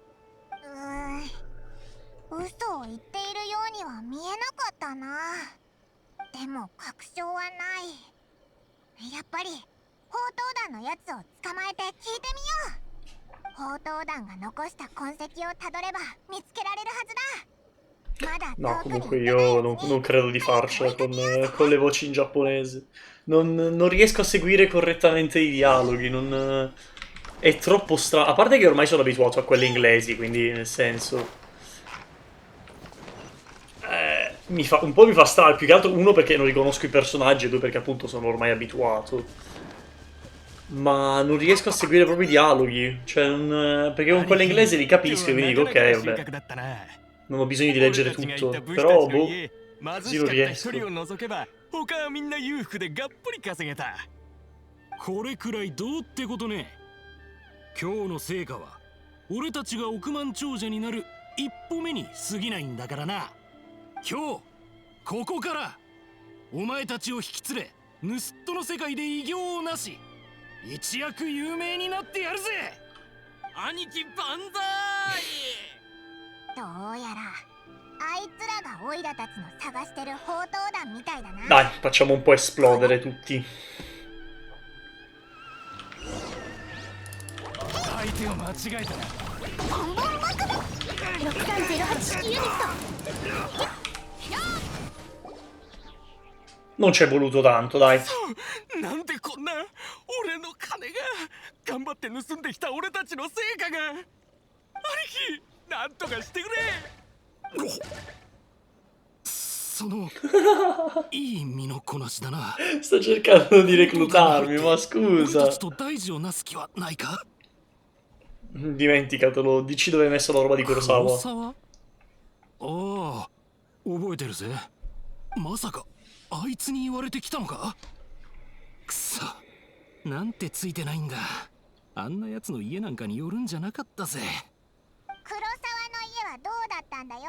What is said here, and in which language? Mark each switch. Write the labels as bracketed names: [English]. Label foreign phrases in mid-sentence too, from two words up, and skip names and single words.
[Japanese] 嘘を言っているようには見えなかったな。でも確証はない。やっぱり砲塔団のやつを捕まえて聞いてみよう。砲塔団が残した痕跡をたどれば見つけられるはずだ。 [Italian] no, comunque io non credo di farcela con le voci in giapponese. Non riesco a seguire correttamente i dialoghi, è troppo strano. A parte che ormai sono abituato a quelle inglesi, quindi nel senso... un po' mi fa strano, più che altro uno perché non riconosco i personaggi e due perché appunto sono ormai abituato. Ma non riesco a seguire proprio i dialoghi, cioè perché con quella inglese li capisco e quindi dico ok, vabbè. Non ho bisogno di leggere tutto, però boh, così non riesco. [Japanese] これくらいどうってことね。今日の成果は俺たちが億万長者になる一歩目に過ぎないんだからな。今日ここからお前たちを引き連れ盗っ人の世界で偉業をなし一躍有名になってやるぜ。兄貴万歳。どうやらあいつらがオイラたちの探してる砲塔団みたいだな。 [Italian] Dai, facciamo un po' esplodere tutti. [Japanese] 相手を間違えたな。ボンボン爆弾6308式ユニット。 [Italian] Non ci è voluto tanto, dai. [Japanese] なんでこんな俺の金が頑張って盗んできた俺たちの成果が。兄貴なんとかしてくれ。そのいい身のこなしだな。 [Italian] Sto cercando di reclutarmi, ma [Japanese] 俺た [Italian] scusa. [Japanese] ちと大事をなす気はないか。 [Italian] Dimenticatelo, dici dove hai messo la roba di [Japanese] 黒 Kurosawa. 沢。ああ覚えてるぜ。まさかあいつに言われてきたのか。くそなんてついてないんだ。あんなやつの家なんかに寄るんじゃなかったぜ。黒沢の家はどうだったんだよ。